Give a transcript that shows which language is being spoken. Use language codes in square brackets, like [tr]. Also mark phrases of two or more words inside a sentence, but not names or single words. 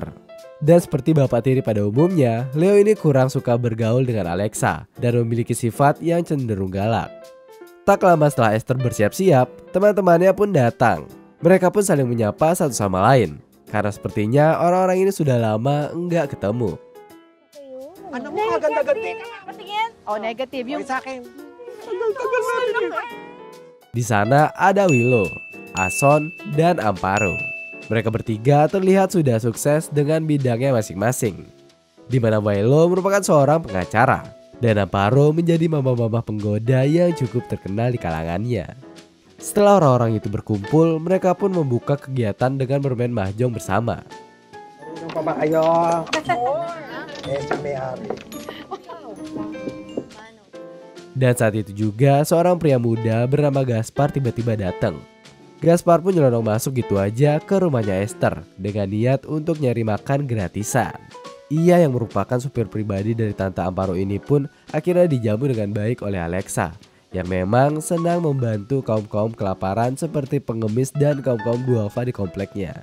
[id] Dan seperti bapak tiri pada umumnya, Leo ini kurang suka bergaul dengan Alexa dan memiliki sifat yang cenderung galak. Tak lama setelah Esther bersiap-siap, teman-temannya pun datang. Mereka pun saling menyapa satu sama lain, karena sepertinya orang-orang ini sudah lama enggak ketemu. [tl] Anak mo agad-agad. Oh, negatif yung Sa akin. [id] Di sana ada Willow, Ason, dan Amparo. Mereka bertiga terlihat sudah sukses dengan bidangnya masing-masing. Di mana Willow merupakan seorang pengacara dan Amparo menjadi mama-mama penggoda yang cukup terkenal di kalangannya. Setelah orang-orang itu berkumpul, mereka pun membuka kegiatan dengan bermain mahjong bersama. [tl] Marunong pa ba kayo? Sa may-ari. [id] Dan saat itu juga seorang pria muda bernama Gaspar tiba-tiba datang. Gaspar pun nyelonong masuk gitu aja ke rumahnya Esther dengan niat untuk nyari makan gratisan. Ia yang merupakan supir pribadi dari Tante Amparo ini pun akhirnya dijamu dengan baik oleh Alexa yang memang senang membantu kaum-kaum kelaparan seperti pengemis dan kaum-kaum duafa di kompleknya.